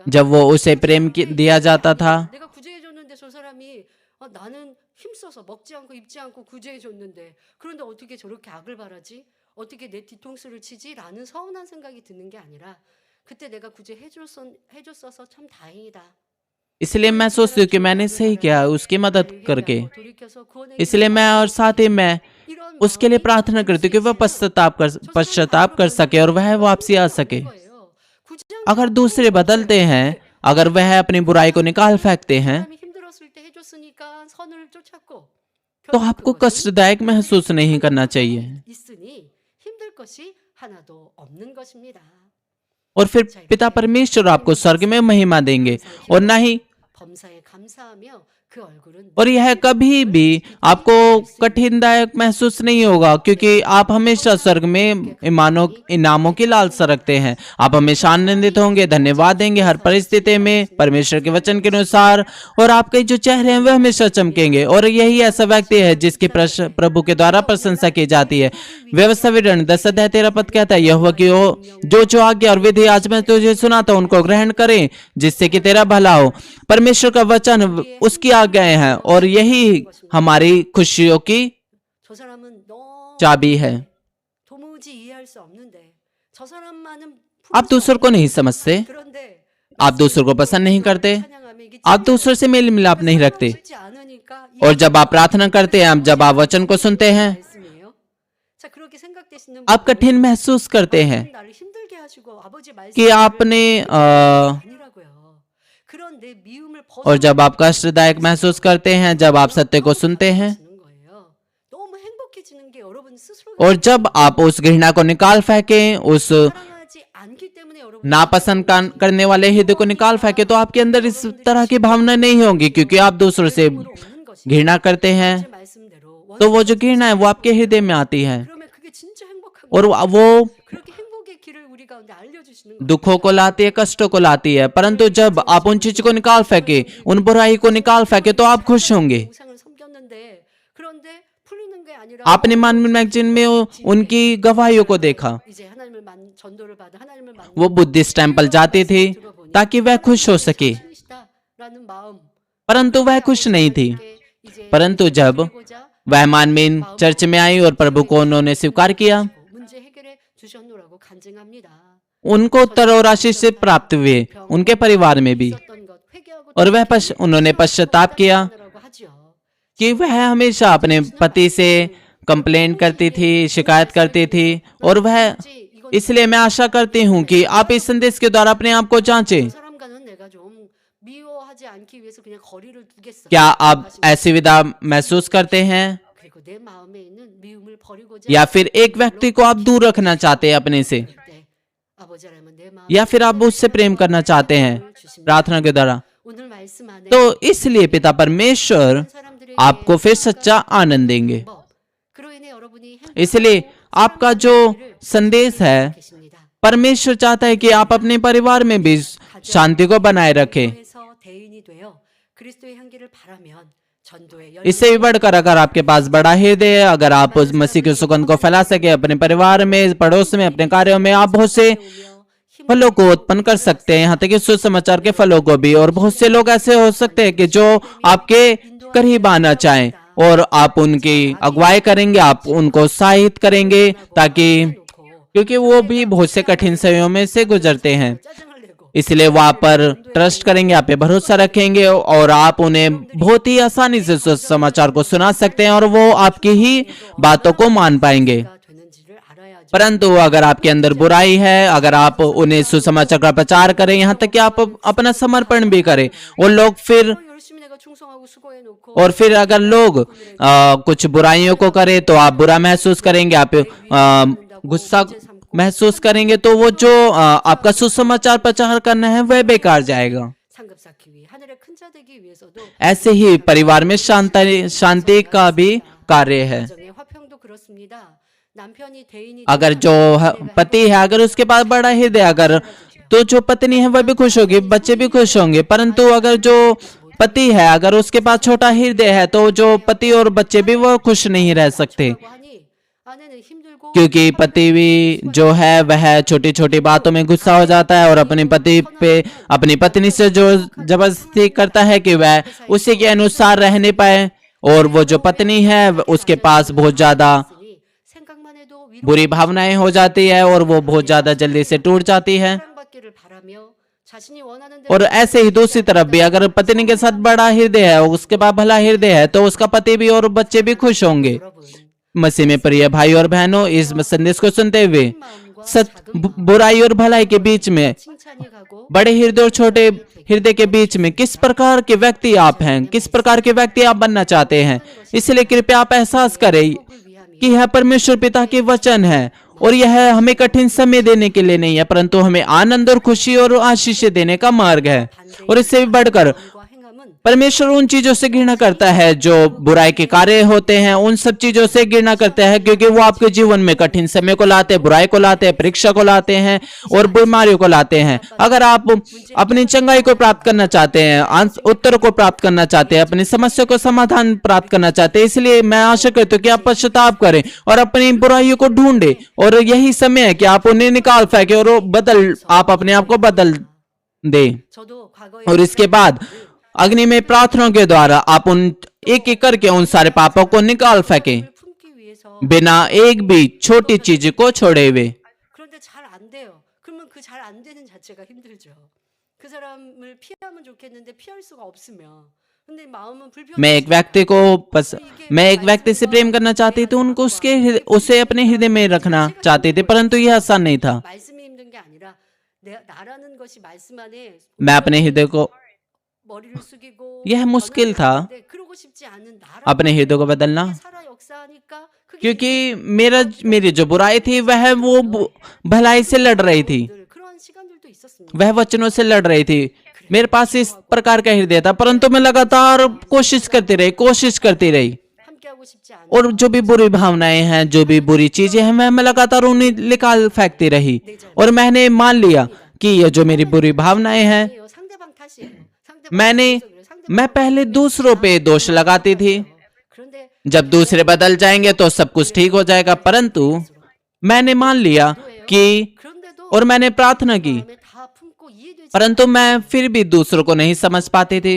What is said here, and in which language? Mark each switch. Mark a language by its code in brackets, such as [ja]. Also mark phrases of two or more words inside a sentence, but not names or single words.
[hi] जब वो उसे प्रेम दिया जाता था, [ko] 내가 구제해줬는데 저 사람이 나는 힘써서 먹지 않고 입지 않고 구제해줬는데 그런데 어떻게 저렇게 악을 바라지? 어떻게 내 뒤통수를 치지라는 서운한 생각이 드는 게 아니라 그때 내가 해줬어서 참 다행이다. [hi] इसलिए मैं सोचती हूँ कि मैंने सही किया उसकी मदद करके, [ko] 돌이켜서 구원의 [hi] इसलिए मैं और साथ ही मैं [ko] 이런 [hi] उसके लिए [ko] 마음이 [hi] प्रार्थना करती हूँ कि वह [ko] 저 사람이 [hi] पश्चाताप कर सके और वह वापसी आ सके। [ko] 거예요. 굳이 [hi] अगर दूसरे बदलते हैं, अगर वह अपनी बुराई को निकाल फेंकते हैं, [ko] 사람이 힘들었을 때 해줬으니까 선을 쫓았고 [hi] तो [ko] 결국 [hi] आपको [ko] 그것이 [hi] कष्टदायक महसूस नहीं करना चाहिए। [ko] 있으니 힘들 것이 하나도 없는 것입니다. [hi] और फिर पिता परमेश्वर आपको स्वर्ग में महिमा देंगे और न ही [ko] 범사에 감사하며 그 얼굴은 [hi] और यह कभी भी आपको कठिनदायक महसूस नहीं होगा, क्योंकि आप हमेशा स्वर्ग में इनामों की लालसा रखते हैं। आप हमेशा आनंदित होंगे, धन्यवाद देंगे हर परिस्थिति में परमेश्वर के वचन के अनुसार, और आपके जो चेहरे हैं वह हमेशा चमकेंगे। और यही ऐसा व्यक्ति है जिसकी प्रभु के द्वारा प्रशंसा की जाती है। व्यवस्था विवरण 10 अध्याय 13 पद कहता है, यहोवा की जो आज्ञा और विधि आज मैं तुझे सुनाता हूं उनको ग्रहण करें, जिससे कि तेरा भला हो। परमेश्वर का वचन उसकी आज्ञाएं हैं और यही हमारी खुशियों की [ko] 저 사람은 너무 [hi] चाबी है। [ko] 도무지 이해할 수 없는데 저 사람만은 [hi] आप दूसरों को नहीं समझते, [ko] 그런데 [hi] आप दूसरों को पसंद नहीं करते, [ko] 찬양하면 이게 [hi] आप दूसरों से मेल मिलाप नहीं रखते, [ko] 쉽지 않으니까 [hi] और जब आप प्रार्थना करते हैं, जब आप वचन को सुनते हैं, [ko] 말씀이에요. 자, 그렇게 생각되시는 [hi] आप कठिन महसूस करते हैं [ko] 나를 힘들게 하시고 아버지 말씀 [hi] कि आपने [ko] 아니라고요. 그런 내 미움을 [hi] और जब आप कष्टदायक महसूस करते हैं, जब आप सत्य को सुनते हैं, [ko] 너무 행복해지는 게 여러분 스스로 [hi] और जब आप उस घृणा को निकाल फेंकें, उस [ko] 사랑하지 않기 때문에 여러분 [hi] नापसंद करने वाले हृदय को निकाल फेंके, तो आपके अंदर इस तरह की भावना नहीं होगी, क्योंकि आप दूसरों से [ko] 오는 것이 [hi] घृणा करते हैं। [ko] 제 말씀대로 [hi] तो वो जो घृणा है वो आपके हृदय में आती है [ko] 그러면 그게 진짜 행복한 [hi] और [ko] 거예요. [hi] वो [ko] 그렇게 행복의 길을 우리 가운데 알려주시는 거예요. [hi] दुखों को लाती है, कष्टों को लाती है। परंतु जब आप उन चीजों को निकाल फेंके, उन बुराई को निकाल फेंके, तो आप खुश होंगे। [ko] 우상을 섬겼는데 그런데 풀리는 게 아니라 [hi] आपने मानवीय मैगजीन में उनकी गवाहियों को देखा। [ko] 이제 전도를 받아 하나님을 만나 [hi] वो [en] Buddhist temple [hi] जाती थी ताकि वह खुश हो सके, [ko] 라는 마음 [hi] परंतु वह खुश नहीं थी। [ko] 이제 [hi] परंतु जब [ko] 보자 [hi] वह मानवीय चर्च में आई और प्रभु को उन्होंने स्वीकार किया, [ko] 문제 해결해 주셨노라고 간증합니다. [hi] उनको उत्तर और आशीष से प्राप्त हुए, उनके परिवार में भी। [ko] 있었던 것 회개하고 [hi] और वह उन्होंने पश्चाताप किया [ko] 라고 하죠. [hi] कि वह हमेशा अपने पति से कंप्लेन करती थी, शिकायत करती थी, और वह इसलिए मैं आशा करती हूँ कि आप इस संदेश के द्वारा अपने आप को जांचें। [ko] 사람과는 내가 좀 미워하지 않기 위해서 그냥 거리를 두겠어. [hi] क्या आप ऐसी विधा महसूस करते हैं, [ko] 그리고 내 마음에 있는 미움을 버리고자 [hi] या फिर एक व्यक्ति को आप दूर रखना चाहते हैं अपने से, [ko] 때 아버지 하나님은 내 마음 [hi] या फिर आप उससे प्रेम करना चाहते हैं प्रार्थना के द्वारा। [ko] 오늘 말씀 안에 [hi] तो इसलिए पिता परमेश्वर [ko] 사람들에게 [hi] आपको फिर सच्चा आनंद देंगे। [ko] 법, 그로 인해 여러분이 [hi] इसलिए आपका जो संदेश है, [ko] 계십니다. [hi] परमेश्वर चाहता है कि आप अपने परिवार में भी शांति को बनाए रखें। [ko] 해서 대인이 되어 그리스도의 향기를 바라면 전도의 [hi] इससे भी बढ़कर अगर आपके पास बड़ा हृदय है, अगर आप उस मसीह के सुगंध को फैला सके अपने परिवार में, पड़ोस में, अपने कार्यों में, आप बहुत से फलों को उत्पन्न कर सकते हैं, यहाँ तक कि सुसमाचार के फलों को भी। और बहुत से लोग ऐसे हो सकते हैं कि जो आपके करीब आना चाहें और आप उनकी अगुवाई करेंगे, आप उनको उत्साहित करेंगे, ताकि क्योंकि वो भी बहुत से कठिन समयों में से गुजरते हैं, [ko] 짜증을 내고 [hi] इसलिए वो आप पर ट्रस्ट करेंगे, आप पे भरोसा रखेंगे, और आप उन्हें बहुत ही आसानी से सुसमाचार को सुना सकते हैं और वो आपकी ही बातों को मान पाएंगे। [ko] 되는지를 알아야죠. [hi] परंतु अगर आपके अंदर बुराई है, अगर आप उन्हें सुसमाचार का प्रचार करें, यहाँ तक कि आप अपना समर्पण भी करें, और लोग फिर [ko] 열심히 내가 충성하고 수고해 놓고 [hi] और फिर अगर लोग कुछ बुराइयों को करें तो आप बुरा महसूस करेंगे, आप गुस्सा महसूस करेंगे, तो वो जो आपका सुसमाचार प्रचार करना है वह बेकार जाएगा। [ko] 상급 쌓기 위해 하늘의 큰 자 되기 위해서도 [hi] ऐसे ही परिवार में शांति का भी कार्य है। [ko] 가정의 화평도 그렇습니다. 남편이 대인이 [hi] अगर जो पति है, अगर उसके पास बड़ा हृदय, अगर तो जो पत्नी है वह भी खुश होगी, बच्चे भी खुश होंगे। परंतु अगर जो पति है, अगर उसके पास छोटा हृदय है, तो जो पति और बच्चे भी वो खुश नहीं रह सकते, [ko] 하니 아내는 힘들고 [hi] क्योंकि पति भी जो है वह छोटी छोटी बातों में गुस्सा हो जाता है और अपने पति पे, अपनी पत्नी से जो जबरदस्ती करता है कि वह उसी के अनुसार रहने पाए, और वो जो पत्नी है उसके पास बहुत ज्यादा [ko] 생각만 해도 [hi] बुरी भावनाएं हो जाती है और वो बहुत ज्यादा जल्दी से टूट जाती है। [ko] 사랑받기를 바라며 자신이 원하는 [hi] और [ko] 대로 [hi] ऐसे ही दूसरी तरफ भी अगर पत्नी के साथ बड़ा हृदय है, उसके बाद भला हृदय है, तो उसका पति भी और बच्चे भी खुश होंगे। [ko] 여러분 [hi] मसीह में प्रिय भाई और बहनों, इस संदेश को सुनते हुए [ko] 큰 마음과 [hi] सत [ko] 작은 마음, [hi] बुराई और भलाई के बीच में, [ko] 칭찬이 가고 [hi] बड़े हृदय और छोटे हृदय के बीच में किस प्रकार के व्यक्ति आप हैं, किस प्रकार के व्यक्ति आप बनना चाहते हैं, इसलिए कृपया आप एहसास करें [ko] 행복을 위함이 [hi] कि यह परमेश्वर पिता के वचन है और यह हमें कठिन समय देने के लिए नहीं है, परंतु हमें आनंद और खुशी और आशीष देने का मार्ग है। और इससे भी बढ़कर [ko] 과 행함은 [hi] परमेश्वर उन चीजों से घृणा करता है जो बुराई के कार्य होते हैं, उन सब चीजों से घृणा करता है, क्योंकि वो आपके जीवन में कठिन समय को लाते हैं, बुराई को लाते हैं, परीक्षा को लाते हैं और बीमारियों को लाते हैं। अगर आप अपनी चंगाई को प्राप्त करना चाहते हैं, उत्तर को प्राप्त करना चाहते हैं, अपनी समस्या को समाधान प्राप्त करना चाहते हैं, इसलिए मैं आशा करता हूँ कि आप पश्चाताप करें और अपनी बुराइयों को ढूंढें, और यही समय है कि आप उन्हें निकाल फेंके और आप अपने आप को बदल दे। [ko] 저도 과거에 [hi] और इसके बाद अग्नि में प्रार्थनाओं के द्वारा आप उन एक एक करके उन सारे पापों को निकाल फेंके, [ko] 품기 위해서 [hi] बिना एक भी छोटी चीज को छोड़े हुए। [ko] 그런데 잘 안 돼요. 그러면 그 잘 안 되는 자체가 힘들죠. 그 사람을 피하면 좋겠는데 피할 수가 없으면. 근데 마음은 [hi] मैं एक व्यक्ति को मैं एक व्यक्ति से प्रेम करना चाहती थी, उनको उसे अपने हृदय में रखना चाहती थी, परंतु यह आसान नहीं था। [ko] 말씀이 힘든 게 아니라 나라는 것이 말씀 안에 [hi] मैं अपने हृदय को [ko] 머리를 숙이고 [hi] यह मुश्किल था [ko] 그러고 싶지 않은 나라 [hi] अपने हृदय को बदलना, [ko] 살아 역사하니까 그게 [hi] क्योंकि मेरी जो बुराई थी वह वो भलाई से लड़ रही थी, [ko] 그런 시간들도 있었습니다. [hi] वह वचनों से लड़ रही थी। मेरे पास इस प्रकार का हृदय था, परंतु मैं लगातार कोशिश करती रही [ko] 함께하고 싶지 않은 [hi] और जो भी बुरी भावनाएं हैं, जो भी बुरी चीजें हैं, मैं लगातार उन्हें निकाल फेंकती रही। और मैंने मान लिया कि ये जो मेरी बुरी भावनाएं हैं, [ko] 상대방 탓이에요. 상대방 [hi] मैं पहले दूसरों पे दोष लगाती थी, [ko] 그런데 [hi] जब दूसरे बदल जाएंगे तो सब कुछ ठीक हो जाएगा। परंतु मैंने मान लिया कि [ko] 그런데도 [hi] और मैंने प्रार्थना की, [ko] 마음에 다 품고 이해되지 [hi] परंतु मैं फिर भी दूसरों को नहीं समझ पाती थी।